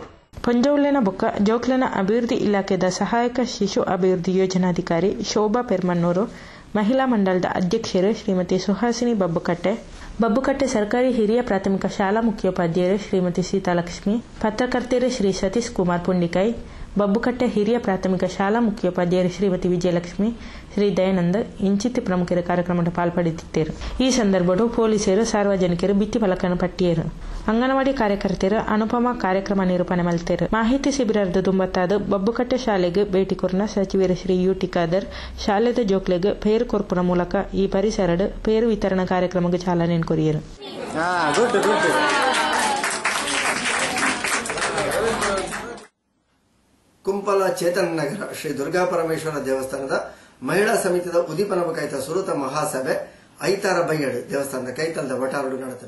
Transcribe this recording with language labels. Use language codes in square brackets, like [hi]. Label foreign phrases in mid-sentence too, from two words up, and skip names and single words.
[tcy] ಪಂಜೌಲೆನ ಬೊಕ್ಕ ಜೋಕ್ಲೆನ ಅಭಿವೃದ್ಧಿ ಇಲಾಖೆದ ಸಹಾಯಕ ಶಿಶು ಅಭಿವೃದ್ಧಿ ಯೋಜನಾಧಿಕಾರಿ ಶೋಭಾ ಪೆರ್ಮನ್ನೂರು, ಮಹಿಳಾ ಮಂಡಲದ ಅಧ್ಯಕ್ಷರು ಶ್ರೀಮತಿ ಸುಹಾಸಿನಿ ಬಬ್ಬುಕಟ್ಟೆ ಸರ್ಕಾರಿ ಹಿರಿಯ ಪ್ರಾಥಮಿಕ ಶಾಲಾ ಮುಖ್ಯೋಪಾಧ್ಯಾಯರು ಶ್ರೀಮತಿ ಸೀತಾಲಕ್ಷ್ಮಿ, ಪತ್ರಕರ್ತೆಯರು ಶ್ರೀ ಸತೀಶ್ ಕುಮಾರ್ ಪುಂಡಿಕಾಯಿ, ಬಬ್ಬುಕಟ್ಟೆ ಹಿರಿಯ ಪ್ರಾಥಮಿಕ ಶಾಲಾ ಮುಖ್ಯೋಪಾಧ್ಯಾಯರು ಶ್ರೀಮತಿ ವಿಜಯಲಕ್ಷ್ಮಿ, ಶ್ರೀ ದಯಾನಂದ ಇಂಚಿತಿ ಪ್ರಮುಖರ ಕಾರ್ಯಕ್ರಮದ ಪಾಲ್ಪಡಿಸಿದ್ದರು. ಈ ಸಂದರ್ಭದ ಪೊಲೀಸರು ಸಾರ್ವಜನಿಕರು ಭಿತ್ತಿ ಫಲಕನ ಪಟ್ಟಿಯರು. ಅಂಗನವಾಡಿ ಕಾರ್ಯಕರ್ತೆಯರು ಅನುಪಮ ಕಾರ್ಯಕ್ರಮ ನಿರೂಪಣೆ ಮಲ್ತೇರು. ಮಾಹಿತಿ ಶಿಬಿರದ ದುಂಬತ್ತಾದ ಬಬ್ಬುಕಟ್ಟೆ ಶಾಲೆಗೆ ಭೇಟಿ ಕೊರ್ನ ಸಚಿವರು ಶ್ರೀ ಯುಟಿ ಖಾದರ್ ಶಾಲೆದ ಜೋಕ್ಲೆಗೆ ಪೇರು ಕೊರ್ಪುನ ಮೂಲಕ ಈ ಪರಿಸರದ ಪೇರು ವಿತರಣಾ ಕಾರ್ಯಕ್ರಮಕ್ಕೆ ಚಾಲನೆ ಕೊರಿಯರು. ಕುಂಪಲ ಚೇತನ ನಗರ ಶ್ರೀ ದುರ್ಗಾ ಪರಮೇಶ್ವರ ದೇವಸ್ಥಾನದ ಮಹಿಳಾ ಸಮಿತಿಯ ಉದೀಪನ ಕೈತ ಸುರತ ಮಹಾಸಭೆ ಐತಾರ ಬೈಯಡ್ ದೇವಸ್ಥಾನದ ಕೈತಲದ ವಟಾರಡು ನಡೆದನು.